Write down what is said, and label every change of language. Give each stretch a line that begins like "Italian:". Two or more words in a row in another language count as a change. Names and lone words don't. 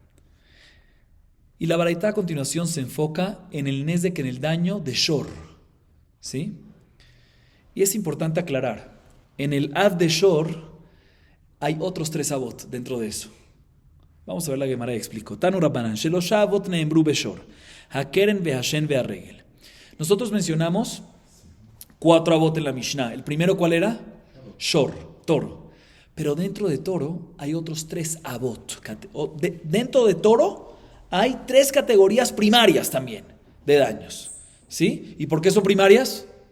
Spanish: Y la baraita a continuación se enfoca en el nezek, en el daño de shor. ¿Sí? Y es importante aclarar, en el av de shor hay otros 3 avot dentro de eso. Vamos a ver la Gemara y explico.
Aramaic: תנו רבנן,
Hebrew: שלשה אבות נאמרו בשור, הקרן והשן והרגל.
Spanish: Nosotros mencionamos 4 avot en la Mishnah. ¿El primero cuál era? Shor, toro. Pero dentro de toro hay otros 3 avot. Dentro de toro hay 3 categorías primarias también de daños. ¿Sí? ¿Y por qué son primarias?